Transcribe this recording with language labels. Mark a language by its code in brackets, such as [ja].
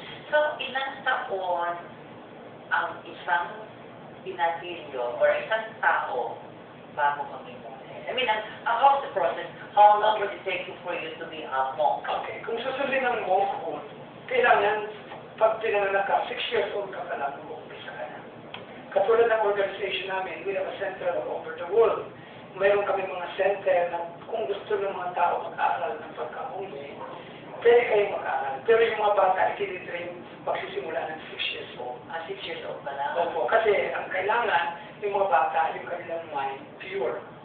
[tl] So, ilang taon ang isang binatilyo or isang tao bago maging monk? [en] I mean, how's the process? How long would it take for you to be a monk? [tl] Okay, kung susundin ng monkhood, kailangan pag pinanganak ka, 6 years old ka pa lang, mag-umpisa ka na. Katulad ng organization namin, [en] we have a center all over the world. [tl] Mayroon kami mga center na kung gusto ng mga tao mag-aaral ng pagka-monk, pwede kayong mag-aaral. Pero yung mga bata, ikinitrain pagsisimula ng 6 years old. 6 years old pa lang? Opo, kasi ang kailangan, yung mga bata, yung kanilang mind, pure.